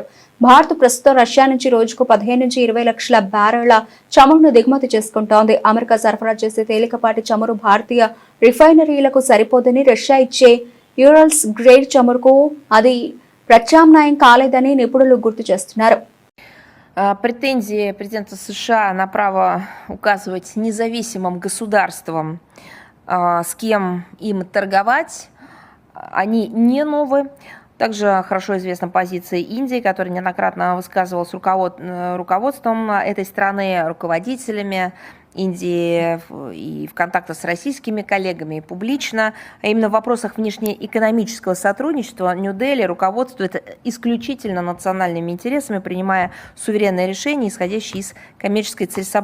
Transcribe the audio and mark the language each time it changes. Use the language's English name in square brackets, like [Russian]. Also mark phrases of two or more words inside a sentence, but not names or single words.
[Telugu] భారత్ ప్రస్తుతం రష్యా నుంచి రోజుకు 15 నుంచి 20 లక్షల బ్యారెళ్ల చమురును దిగుమతి చేసుకుంటోంది. అమెరికా సరఫరా చేసే తేలికపాటి చమురు భారతీయ రిఫైనరీలకు సరిపోదని, రష్యా ఇచ్చే యూరల్స్ గ్రేడ్ చమురుకు అది ప్రత్యామ్నాయం కాలేదని నిపుణులు గుర్తు చేస్తున్నారు. [Russian] Претензии президента США на право указывать независимым государствам, с кем им торговать, они не новые. Также хорошо известна позиция Индии, которая неоднократно высказывалась руководством этой страны, руководителями Индии и в контактах с российскими коллегами и публично, а именно в вопросах внешнеэкономического сотрудничества Нью-Дели руководствует исключительно национальными интересами, принимая суверенные решения, исходящие из коммерческой целесообразности.